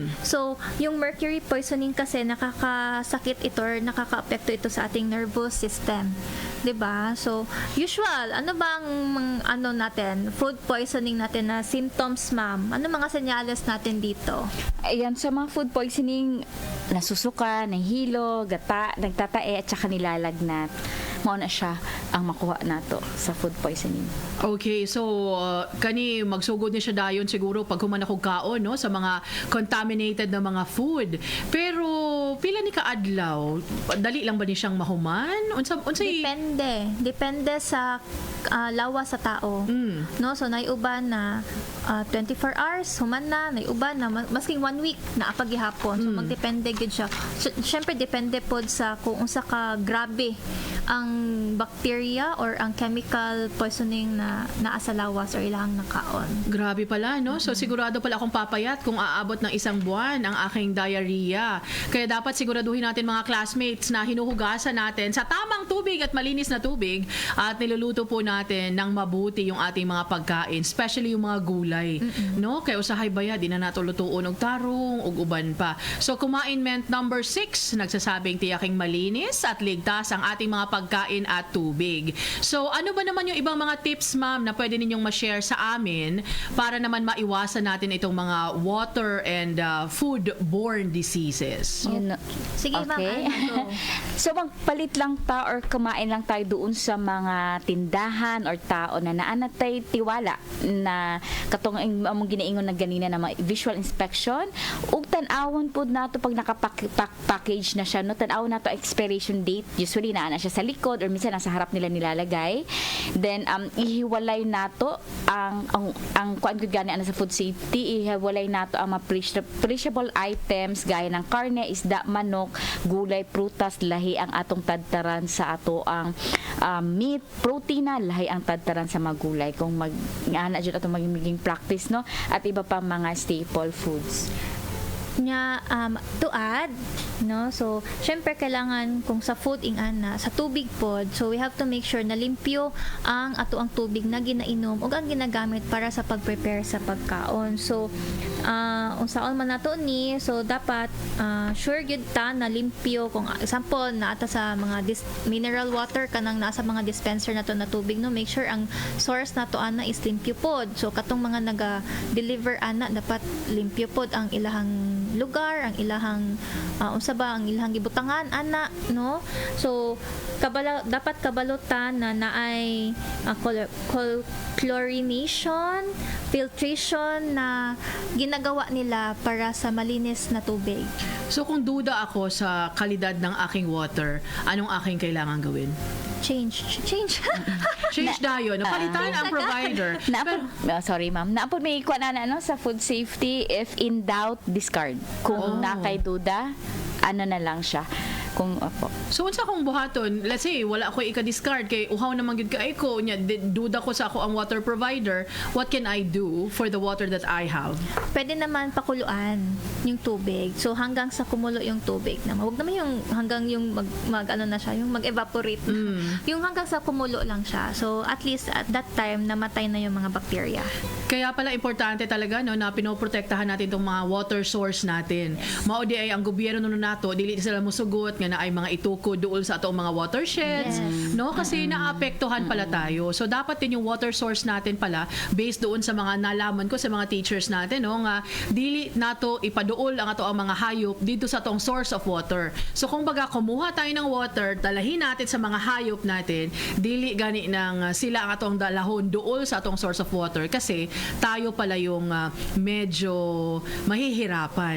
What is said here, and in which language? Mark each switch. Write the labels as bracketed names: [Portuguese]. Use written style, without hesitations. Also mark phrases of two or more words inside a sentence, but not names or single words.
[Filipino] So, yung [English] mercury poisoning [Filipino] kasi nakakasakit ito or nakaka-apekto ito sa ating [English] nervous system. [Filipino] 'Di ba? So, usual, ano bang [English] food poisoning [Filipino] natin na symptoms, ma'am? Ano mga senyales natin dito? Ayan, sa mga [English] food poisoning, [Filipino] nasusuka, nahilo, gata, nagtatae, at saka nilalagnat. [Cebuano] Mauna siya ang makuha nato sa [English] food poisoning. [Cebuano] Okay, so kani magsugod ni siya dayon siguro pag human akong kaon, no, sa mga contaminated na mga food. Pero pila ni kaadlaw, dali lang ba ni siyang mahuman? Unsay Depende sa lawas sa tao. No, so naiuban na 24 hours human na, naiuban na masking 1 week na paghihapon. So magdepende gid siya. So, syempre depende pod sa kung unsa ka grabe ang bacteria or ang [English] chemical poisoning [Cebuano] na naa sa lawas or ilang nakaon. [Filipino] Grabe pala, no? So sigurado pala akong papayat kung aabot ng 1 buwan ang aking diarrhea. Kaya dapat siguraduhin natin mga classmates na hinuhugasan natin sa tamang tubig at malinis na tubig at niluluto po natin ng mabuti yung ating mga pagkain, especially yung mga gulay, no? [Cebuano] Kaya usahay baya di na nato lutuon og tarong ug uban pa. [Filipino] So kumainment number 6 nagsasabing tiyaking malinis at ligtas ang ating mga pagkain at tubig. So ano ba naman yung ibang mga tips, ma'am, na pwede ninyong ma-share sa amin para naman maiwasan natin itong mga [English] water and food-borne diseases? [Filipino] Sige, ma'am. [Cebuano] So magpalit lang ta or [Filipino] kumain lang tayo doon sa mga tindahan [Cebuano] or tao na naanatay tiwala na katong among ginaingon na ganina na [English] visual inspection [Cebuano] ug tan-awon pud nato pag naka-package na siya, no, tan-awon nato [English] expiration date, [Cebuano] usually naa na siya sa likod [Filipino] or minsan nasa harap nila nilalagay. [Cebuano] Then ihiwalay nato ang kuan gud gani ana sa [English] food safety, [Cebuano] ihiwalay nato ang mga [English] perishable items [Cebuano] gaya ng karne, isda, manok, gulay, prutas, lahi ang atong tadtaran sa ato ang meat, protein na lahi ang tadtaran sa mga gulay kung ana jud ato maging practice, no, at iba pa mga [English] staple foods. [Cebuano] Nya to add, no, so syempre kailangan kung sa food sa tubig pod, so [English] we have to make sure [Cebuano] na limpyo ang ato ang tubig na ginainom ug ang ginagamit para sa pag-prepare sa pagkaon. So unsaon man nato ni, so dapat sure gyud ta na limpyo. Kung example na ata sa mga [English] mineral water [Cebuano] kanang nasa mga dispenser nato na tubig, no, [English] make sure [Cebuano] ang source nato ana is limpyo pod. So katong mga naga-deliver ana dapat limpyo pod ang ilahang lugar, ang ilahang ang ilahang gibutangan ana, no. So dapat kabalutan na naay chlorination, [Filipino] filtration na ginagawa nila para sa malinis na tubig. So kung duda ako sa kalidad ng aking water, anong aking kailangan gawin? [English] Change [Cebuano] dayon, palitan ang provider. Sorry ma'am, naapod may kuan na sa [English] food safety, if in doubt discard. [Cebuano] Kung nakay duda, ano na lang siya. So unsa kung buhaton, let's say wala ako ika-discard kay uhaw naman gid kay ko nya duda ko sa ako ang water provider, [English] what can I do for the water that I have? [Filipino] Pwede naman pakuluan yung tubig. So hanggang sa kumulo yung tubig na wag naman yung hanggang yung yung mag-evaporate. Yung hanggang sa kumulo lang siya. So at least [English] at that time [Filipino] namatay na yung mga bacteria. Kaya pala importante talaga, no, na pinoprotektahan natin itong mga [English] water source [Filipino] natin. [Cebuano] Mao di ay ang gobyerno nato dili sila mosugot nga nga na ay mga itukod dool sa atong mga watersheds, no? [Filipino] Kasi naapektuhan pala tayo. So dapat din yung [English] water source [Filipino] natin pala based doon sa mga nalaman ko sa mga teachers natin, no, [Cebuano] nga dili nato ipaduol ang ato ang mga hayop dito sa atong [English] source of water. [Filipino] So kung baga kumuha tayo ng water, dalahin natin sa mga hayop natin, [Cebuano] dili gani nang sila ang atong dalahon dool sa atong [English] source of water [Filipino] kasi tayo pala yung medyo mahihirapan.